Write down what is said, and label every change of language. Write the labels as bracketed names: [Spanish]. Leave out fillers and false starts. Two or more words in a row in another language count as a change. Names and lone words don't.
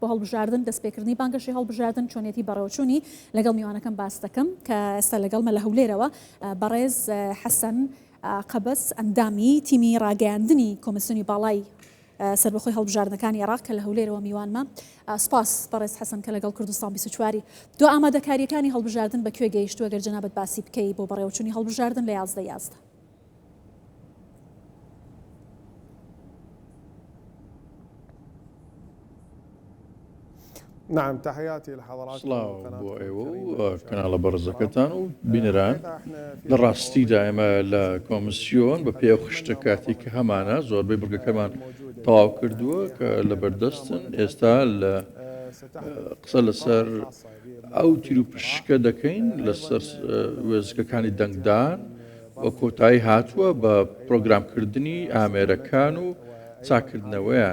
[Central Kurdish] بۆ هەڵبژاردن دەستپێکردنی بانگەشەی هەڵبژاردن چۆنێتی بەڕێوەچوونی لەگەڵ میوانەکەم باس دەکەم کە ئێستا لەگەڵمە لە هەولێرەوە بەڕێز حەسەن قەبەس ئەندامی تیمی ڕاگەیاندنی کۆمسیۆنی باڵای سەربەخۆی هەڵبژاردنەکانی عێراق کە لە هەولێرەوە میوانمە. سپاس بەڕێز حەسەن کە لەگەڵ کوردستان 24 دو ئامادەکاریەکانی هەڵبژاردن بەکوێ گەیشتووە گەر جەنابەت باسی بکەی بۆ بەڕێوەچوونی هەڵبژاردن لە 11. [Arabic] نعم تحياتي لحضراتكم. [Central Kurdish] بۆ ئێوە و کەناڵە بەڕزەکەتان و بینەران لە ڕاستیدا ئێمە لە کۆمسیۆن بە پێ خشتە کاتی کە هەمانە زۆربەی بڕگەکەمان تەواو کردووە کە لە بەردەستن ئێستا لە قسە لەسەر ئەو تیر و پشکە دەکەین لەسەر وێزگەکانی دەنگدان و کۆتایی هاتووە بە پرۆگرامکردنی ئامێرەکان و چاکردنەوەیان.